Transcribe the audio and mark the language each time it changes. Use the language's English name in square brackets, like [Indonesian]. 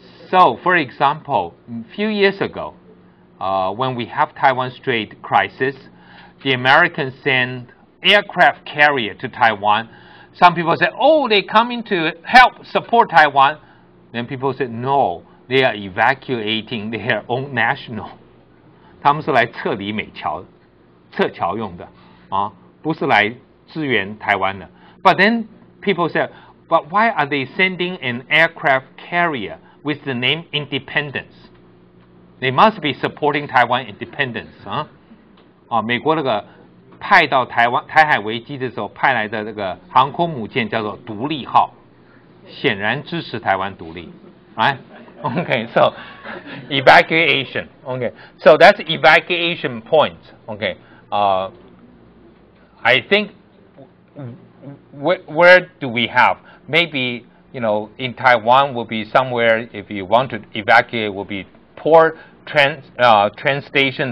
[English] So, for example, a few years ago, when we have Taiwan Strait crisis, the Americans sent aircraft carrier to Taiwan. Some people said, oh, they're coming to help support Taiwan. Then people said, no, they are evacuating their own national. [Chinese] 他们是来撤离美侨，撤侨用的，不是来支援台湾的。 [English] But then people said, but why are they sending an aircraft carrier with the name Independence? They must be supporting Taiwan independence. [Chinese] 美国那个派到台海危机的时候派来的这个航空母舰叫做独立号，显然支持台湾独立。 [English] Right? Okay, so evacuation. Okay, so that's evacuation point. Okay, I think where do we have? Maybe in Taiwan will be somewhere, if you want to evacuate, will be port, train station.